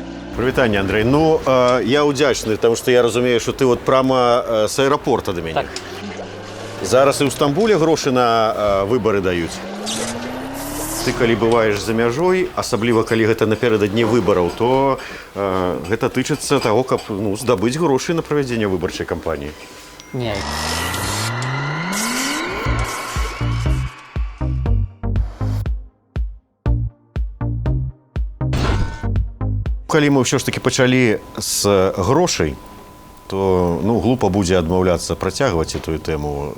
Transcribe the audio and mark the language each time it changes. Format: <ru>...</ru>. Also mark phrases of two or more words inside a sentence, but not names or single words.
<be>Прывітанне, Андрей. Ну, я удзячны,</be> <ru>потому что я разумею, что ты вот прямо с аэропорта до меня.</ru> <be>Так. Зараз і ў Стамбуле грошы на выбары даюць. Ты калі бываеш за мяжой, асабліва калі гэта напярэдадні выбараў, то гэта тычыцца таго, каб здабыць грошы на правядзенне выбарчай кампаніі. Не. Калі мы ўсё ж таки пачалі з грошай, то глупа будзе адмаўляцца працягваць эту тэму.</be>